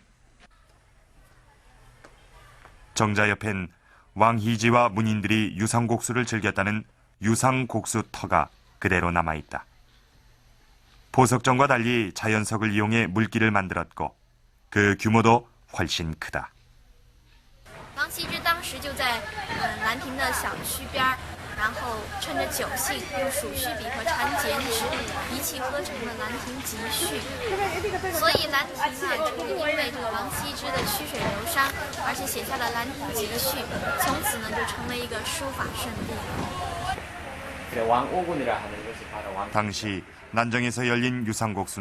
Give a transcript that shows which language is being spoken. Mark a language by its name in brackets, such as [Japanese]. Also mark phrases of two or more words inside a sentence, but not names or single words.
[Korean] 정자 옆엔 왕희지와 문인들이 유상곡수를 즐겼다는 유상곡수터가 그대로 남아있다. 포석정과 달리 자연석을 이용해 물길을 만들었고 그 규모도 훨씬 크다. [Chinese] 王羲之当时就在兰亭的小区边，然后趁着酒兴，用鼠须笔和缠结纸一气呵成的《兰亭集序》。所以兰亭啊，正因为这个王羲之的曲水流觞，而且写下了《兰亭集序》，从此呢就成为一个书法圣地。 [Korean] 당시 난정에서 열린 유상곡수